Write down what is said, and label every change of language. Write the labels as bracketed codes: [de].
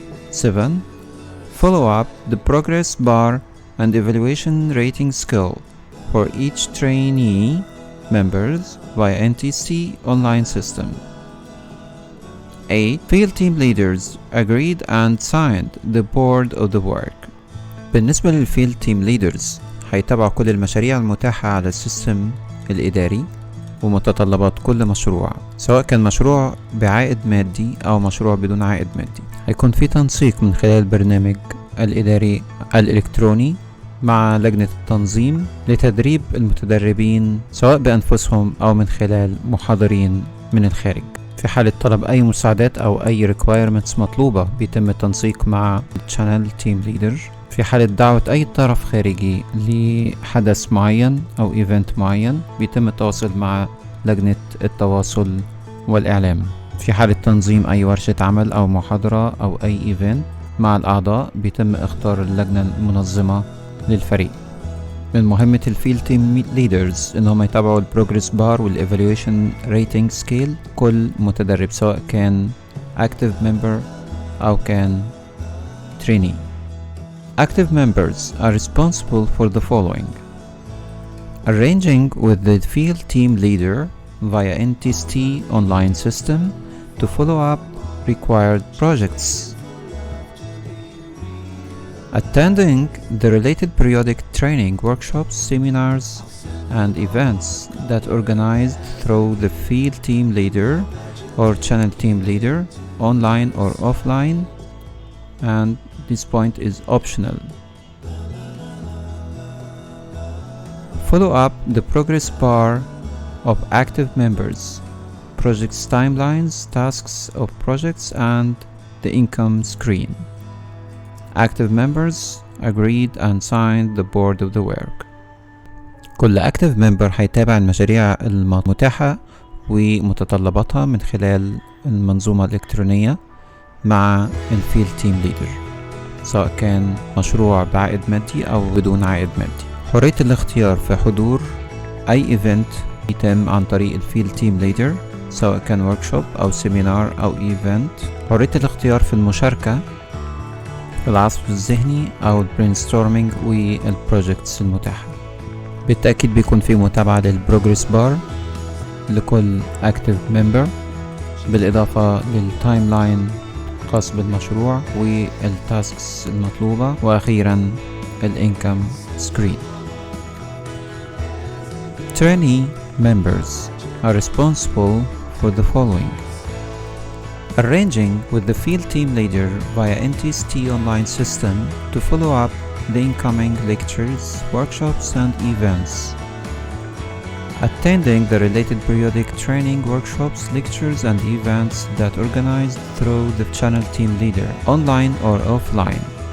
[en] 7, follow up the progress bar and evaluation rating scale for each trainee members via NTST online system. 8. Field team leaders agreed and signed the board of the work. [ar] بالنسبة للفيلد تيم ليدرز هيتابعوا كل المشاريع المتاحة على السيستم الإداري ومتطلبات كل مشروع، سواء كان مشروع بعائد مادي أو مشروع بدون عائد مادي. هيكون في تنسيق من خلال البرنامج الإداري الإلكتروني مع لجنة التنظيم لتدريب المتدربين سواء بأنفسهم أو من خلال محاضرين من الخارج. في حالة طلب أي مساعدات أو أي requirements مطلوبة بيتم التنسيق مع Channel Team Leader. في حالة دعوة أي طرف خارجي لحدث معين أو إيفنت معين بيتم التواصل مع لجنة التواصل والإعلام. في حالة تنظيم أي ورشة عمل أو محاضرة أو أي إيفنت مع الأعضاء بيتم اختار اللجنة المنظمة للفريق. من مهمة الفيلد تيم ليدرز إنهم يتابعوا البروجرس بار والإيفالويشن ريتنج سكيل كل متدرب سواء كان [en] active member [ar] أو كان trainee. [en] Active members are responsible for the following: arranging with the field team leader via NTST online system to follow up required projects, attending the related periodic training workshops, seminars, and events that organized through the field team leader or channel team leader, online or offline, and this point is optional. Follow up the progress bar of active members, projects timelines, tasks of projects, and the income screen. Active members agreed and signed the board of the work. [ar] كل [en] active member [ar] هيتابع المشاريع المتاحة ومتطلباتها من خلال المنظومة الإلكترونية مع الفيلد تيم ليدر، سواء كان مشروع بعائد مادي أو بدون عائد مادي. حرية الاختيار في حضور أي ايفنت يتم عن طريق الفيلد تيم ليدر سواء كان وركشوب أو سيمينار أو ايفنت. حرية الاختيار في المشاركة في العصف الذهني أو البرينستورمينج والبروجكتس المتاحة. بالتأكيد بيكون في متابعة للبروجرس بار لكل اكتيف ممبر، بالإضافة للتايم لاين خاص بالمشروع والتاسكس المطلوبة، وأخيرا الانكم سكرين. [en] Trainee members are responsible for the following: arranging with the field team leader via NTST online system to follow up the incoming lectures, workshops, and events, attending the related periodic training workshops, lectures, and events that organized through the channel team leader, online or offline.